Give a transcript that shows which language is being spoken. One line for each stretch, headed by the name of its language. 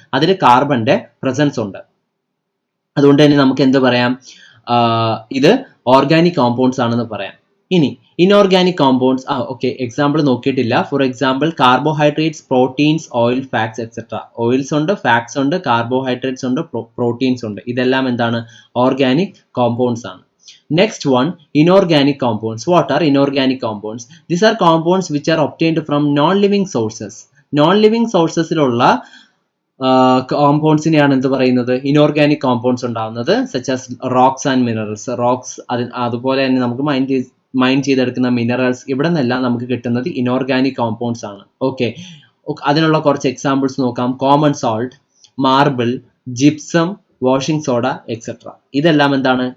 Malayalam: അതിൽ കാർബന്റെ പ്രസൻസ് ഉണ്ട്. അതുകൊണ്ട് തന്നെ നമുക്ക് എന്ത് പറയാം? ഇത് ഓർഗാനിക് കോമ്പൗണ്ട്സ് ആണെന്ന് പറയാം. ഇനി ഇനോർഗാനിക് കോമ്പൗണ്ട്സ്, ഓക്കെ, എക്സാമ്പിൾ നോക്കിയിട്ടില്ല. For example carbohydrates, proteins, oil, fats etcetera. Oils ഉണ്ട്, ഫാറ്റ്സ് ഉണ്ട്, കാർബോഹൈഡ്രേറ്റ്സ് ഉണ്ട്, പ്രോട്ടീൻസ് ഉണ്ട്. ഇതെല്ലാം എന്താണ്? ഓർഗാനിക് കോമ്പൗണ്ട്സ് ആണ്.
English: Next one, inorganic compounds. What are inorganic compounds? These are compounds which are obtained from non-living sources.
Malayalam: Non-living sourcesലുള്ള കോമ്പൗണ്ട്സിനെയാണ് എന്ത് പറയുന്നത്? Inorganic compounds ഉണ്ടാവുന്നത്.
English: Such as rocks and minerals.
Malayalam: Rocks, അതുപോലെ തന്നെ നമുക്ക് മൈൻ ചെയ്തെടുക്കുന്ന മിനറൽസ്, ഇവിടെ നിന്നെല്ലാം നമുക്ക് കിട്ടുന്നത് ഇനോർഗാനിക് കോമ്പൗണ്ട്സ് ആണ്. ഓക്കെ, അതിനുള്ള കുറച്ച് എക്സാമ്പിൾസ് നോക്കാം. Common salt, marble, gypsum, washing soda etcetera. ഇതെല്ലാം എന്താണ്?